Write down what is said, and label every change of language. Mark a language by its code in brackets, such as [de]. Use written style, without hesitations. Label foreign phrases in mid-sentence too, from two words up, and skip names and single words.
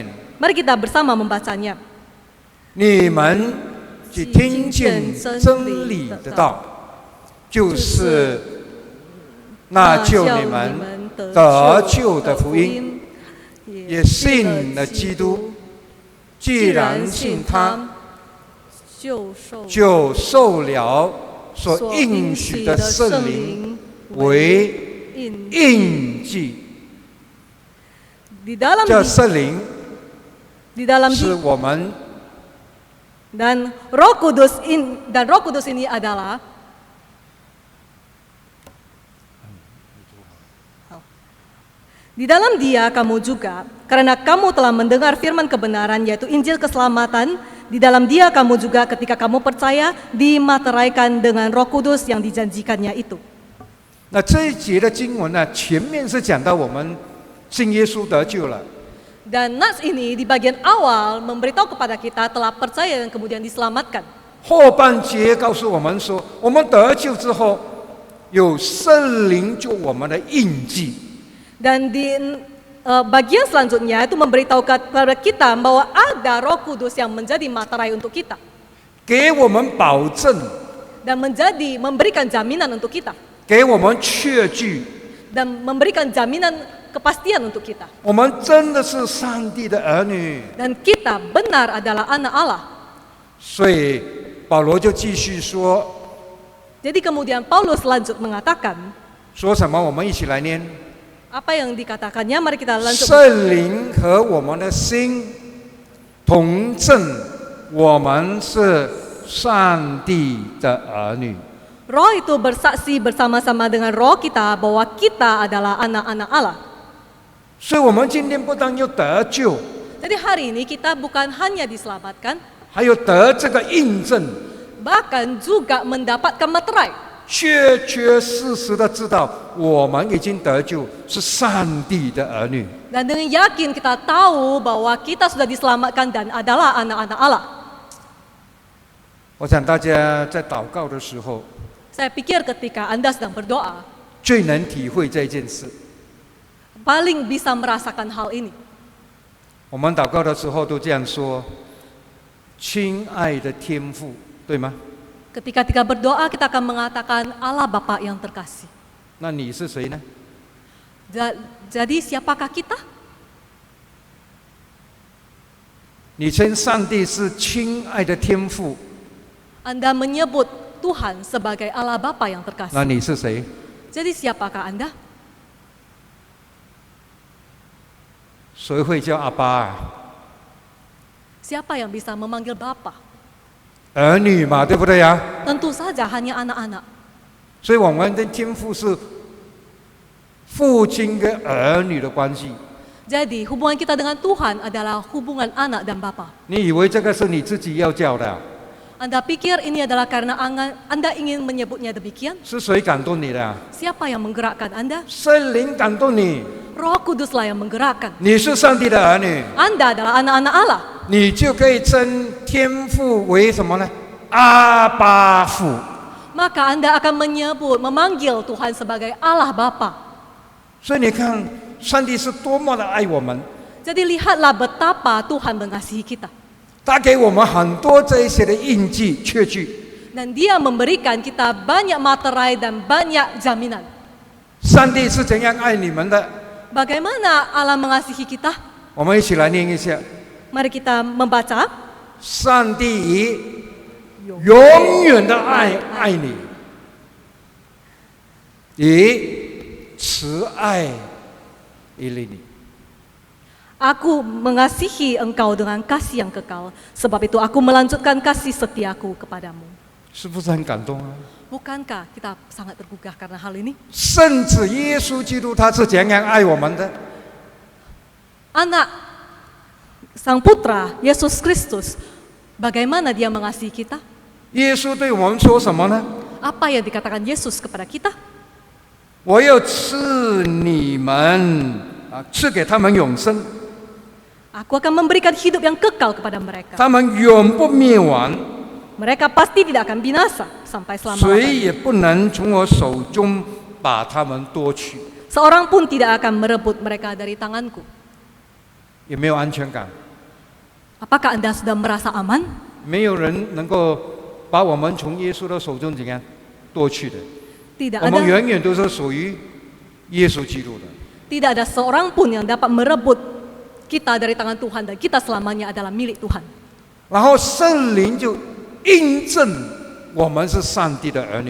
[id] Mari kita bersama membacanya. [zh] 你们既听见真理的道，就是那救你们得救的福音，也信了基督。既然信他，就受了所应许的圣灵为印记。这圣灵 [id] di dalam [zh] 是我们 [id] dan Roh Kudus ini adalah di dalam Dia kamu juga, karena kamu telah mendengar firman kebenaran yaitu Injil keselamatan. Di dalam Dia kamu juga ketika kamu percaya dimateraikan dengan Roh Kudus yang dijanjikannya itu. [zh] 那这一节的经文呢，前面是讲到我们信耶稣得救了。 [id] Dan nas ini di bagian awal memberitahu kepada kita telah percaya dan kemudian diselamatkan. [zh] 后半节告诉我们说，我们得救之后，有圣灵做我们的印记。 [id] Dan di bagian selanjutnya itu memberitahu kepada kita bahwa ada Roh Kudus yang menjadi materai untuk kita. [zh] 给我们保证， [id] Dan memberikan jaminan untuk kita. [zh] 给我们确据， [id] Dan memberikan jaminan kepastian untuk kita. [zh] 我们真的是上帝的儿女。 [id] Dan kita benar adalah anak Allah. [zh] 所以保罗就继续说， [id] Jadi kemudian Paulus lanjut mengatakan, [zh] 说什么？我们一起来念。 [id] apa yang dikatakannya? Mari kita lanjut. [zh] 圣灵和我们的心同证，我们是上帝的儿女。 [id] Roh itu bersaksi bersama-sama dengan roh kita bahwa kita adalah anak-anak Allah. [zh] 所以，我们今天不但要得救， [id] Jadi hari ini kita bukan hanya diselamatkan, [zh] 还有得这个印证， [id] bahkan juga mendapatkan materai. [zh] 确确实实的知道我们已经得救，是上帝的儿女。 [id] Dan dengan yakin kita tahu bahwa kita sudah diselamatkan dan adalah anak-anak Allah. [zh] 我想大家在祷告的时候， [id] Saya pikir ketika Anda sedang berdoa, [zh] 最能体会这件事。 [id] paling bisa merasakan hal ini. [zh] 我们祷告的时候都这样说：“亲爱的天父”，对吗？ [id] Ketika kita berdoa, kita akan mengatakan Allah Bapa yang terkasih. [zh] 那你是谁呢？ [id] Jadi siapakah kita? [zh] 你称上帝是亲爱的天父， [id] Anda menyebut Tuhan sebagai Allah Bapa yang [zh] 那 [id] terkasih. [zh] 你是谁？ [id] Jadi siapakah Anda? [zh] 谁会叫阿爸啊？ [id] Siapa yang bisa memanggil Bapa? [zh] 儿女嘛，对不对呀？ [id] Tentu saja hanya anak-anak. [zh] 所以我们的天父是父亲跟儿女的关系。 [id] Jadi hubungan kita dengan Tuhan adalah hubungan anak dan Bapa. [zh] 你以为这个是你自己要叫的啊？ [id] Anda pikir ini adalah karena Anda ingin menyebutnya demikian? [zh] 是谁感动你的啊？ [id] Siapa yang menggerakkan Anda? [zh] 圣灵感动你， [id] Roh Kuduslah yang menggerakkan. [zh] 你是上帝的儿女， [id] Anda adalah anak-anak Allah. [zh] 你就可以称天父为什么呢？阿爸父。 [id] Maka Anda akan memanggil Tuhan sebagai Allah Bapa. [zh] 所以你看，上帝是多么的爱我们， [id] Jadi lihatlah betapa Tuhan mengasihi kita. [zh] 他给我们很多这一些的印记、确据。 [id] Dan Dia memberikan kita banyak materai dan banyak jaminan. [zh] 上帝是怎样爱你们的？ [id] Bagaimana Allah mengasihi kita? [zh] 我们一起来念一下： [id] Mari kita membaca. [zh] 上帝以永远的爱你，以慈爱以利你。 [id] Aku mengasihi engkau dengan kasih yang kekal. Sebab itu aku melanjutkan kasih setiaku kepadamu. [zh] 是不是很感动啊？ [id] Bukankah kita sangat tergugah karena hal ini? [zh] 甚至耶稣基督他是怎样爱我们的？ [id] Anak Sang Putra Yesus Kristus, bagaimana Dia mengasihi kita? [zh] 耶稣对我们说什么呢？ [id] Apa yang dikatakan Yesus kepada kita? [zh] 我要赐你们赐给他们永生， [id] Aku akan memberikan hidup yang kekal kepada mereka. [zh] 他们永不灭亡， [id] Mereka pasti tidak akan binasa sampai [zh] 谁 [id] selama-lamanya. [zh] 也不能从我手中把他们夺去。 [id] Seorang pun tidak akan merebut mereka dari tanganku. [zh] 有没有安全感？ [id] Apakah Anda sudah merasa aman? [zh] 没有人能够把我们从耶稣的手中怎样夺去的。 [id] Tidak [zh] 我们 [id] ada, [zh] 永远都是属于耶稣基督的。 [id] tidak ada seorang pun yang dapat merebut kita dari tangan Tuhan dan kita selamanya adalah milik Tuhan. [zh] 然后圣灵就印证我们是上帝的儿女。